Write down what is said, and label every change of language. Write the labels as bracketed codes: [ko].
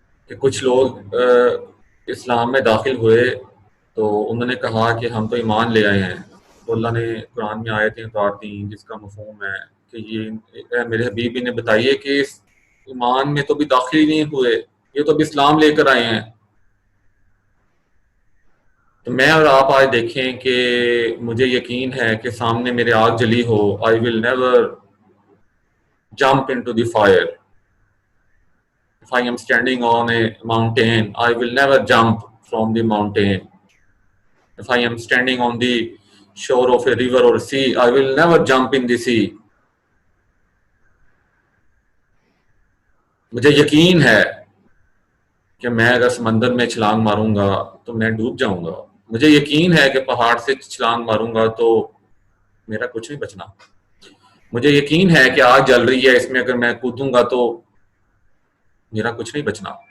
[ur] کہ کچھ لوگ اسلام میں داخل ہوئے تو انہوں نے کہا کہ ہم تو ایمان لے آئے ہیں، تو اللہ نے قرآن میں آیتیں اتار دیں جس کا مفہوم ہے کہ یہ میرے حبیب نے بتائیے کہ اس ایمان میں تو بھی داخل ہی نہیں ہوئے، یہ تو بھی اسلام لے کر آئے ہیں۔ تو میں اور آپ آج دیکھیں کہ مجھے یقین ہے کہ سامنے میرے آگ جلی ہو، I will never jump into the fire. [en] If I am standing on a mountain, I will never jump from the mountain. If I am standing on the shore of a river or sea, I will never jump in the sea. [ur] مجھے یقین ہے کہ میں اگر سمندر میں چھلانگ ماروں گا تو میں ڈوب جاؤں گا۔ مجھے یقین ہے کہ پہاڑ سے چھلانگ ماروں گا تو میرا کچھ نہیں بچنا۔ مجھے یقین ہے کہ آگ جل رہی ہے، اس میں اگر میں کودوں گا تو میرا کچھ نہیں بچنا۔